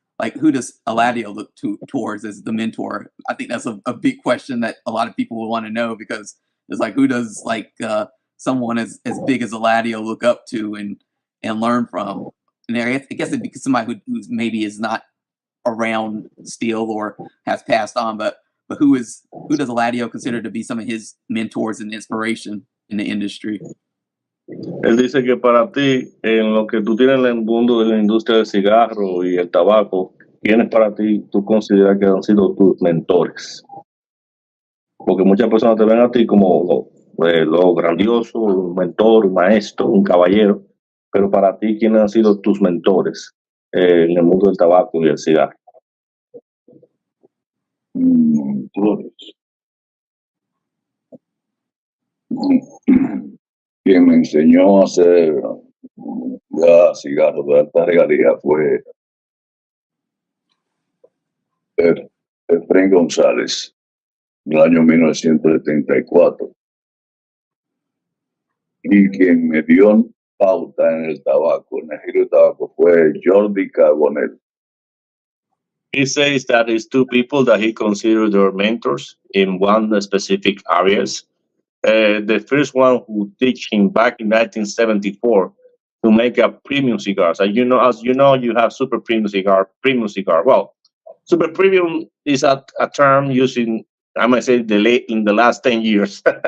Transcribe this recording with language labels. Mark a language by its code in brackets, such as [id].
[en] Like, who does Eladio look towards as the mentor? I think that's a big question that a lot of people will want to know, because it's like, who does someone as big as Eladio look up to and learn from? And I guess it'd be somebody who's maybe is not around still or has passed on, but who is who does Eladio consider to be some of his mentors and inspiration in the industry? [es] Él dice que para ti, en lo que tú tienes en el mundo de la industria del cigarro y el tabaco, ¿quiénes para ti tú consideras que han sido tus mentores? Porque muchas personas te ven a ti como lo grandioso, un mentor, un maestro, un caballero, pero para ti, ¿quiénes han sido tus mentores en el mundo del tabaco y el cigarro? Mentores. Quien me enseñó a hacer ya cigarros de alta regalía fue Efraín González, en el año 1974. Y quien me dio pauta en el tabaco, en el giro de tabaco, fue Jordi Carbonell. [en] He says that it's two people that he considers their mentors in one specific areas. The first one who teach him back in 1974 to make a premium cigars. As you know, you have super premium cigar. Well, super premium is a term using, I might say, in the last 10 years.